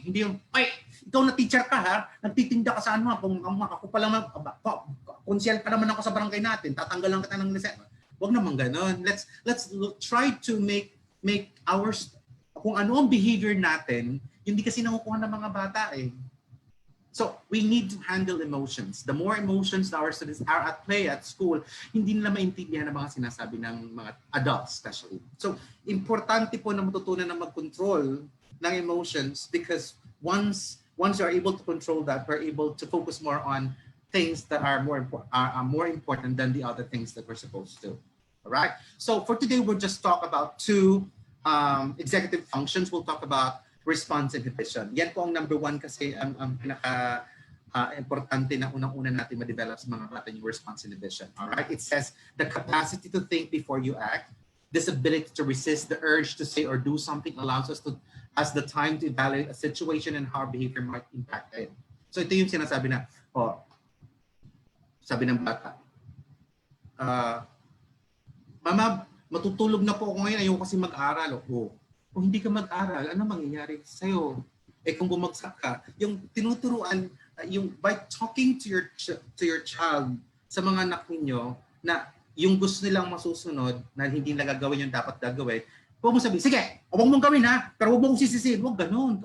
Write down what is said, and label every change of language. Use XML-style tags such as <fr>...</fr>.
<tl>Hindi yung, ikaw na teacher ka ha, nagtitinda ka sa ano, kung ako pa lang, konsyel pa naman ako sa barangay natin, tatanggalan kita ng lisensya. Huwag naman ganon.</tl> <en>Let's try to make ours,</en> <tl>kung ano ang behavior natin, hindi kasi nakukuha ng mga bata eh.</tl> <en>So, we need to handle emotions. The more emotions that our students are at play at school,</en> <tl>hindi nila maintindihan ang mga sinasabi ng mga adults especially. So, importante po na matutunan na mag-control ng emotions</tl> <en>because once you're able to control that, we're able to focus more on things that are more important than the other things that we're supposed to. All right? So, for today, we'll just talk about two executive functions. We'll talk about response inhibition.</en> <tl>Yan po ang number one kasi ang pinaka-importante na unang-una natin ma-develop sa mga bata yung response inhibition.</tl> <en>Alright? It says the capacity to think before you act, this ability to resist the urge to say or do something allows us the time to evaluate a situation and how our behavior might impact it.</en> <tl>So ito yung sinasabi na, sabi ng bata, Mama, matutulog na po ako ngayon, ayoko kasi mag-aral. Kung hindi ka mag-aral, ano mangyayari sa'yo? Eh kung bumagsak ka, yung tinuturuan, yung</tl> <en>by talking to your child,</en> <tl>sa mga anak ninyo, na yung gusto nilang masusunod, na hindi nila gagawin yung dapat gagawin, huwag mo sabihin, sige, huwag mong gawin ha, pero huwag mo kong sisisihin. Huwag ganun.</tl>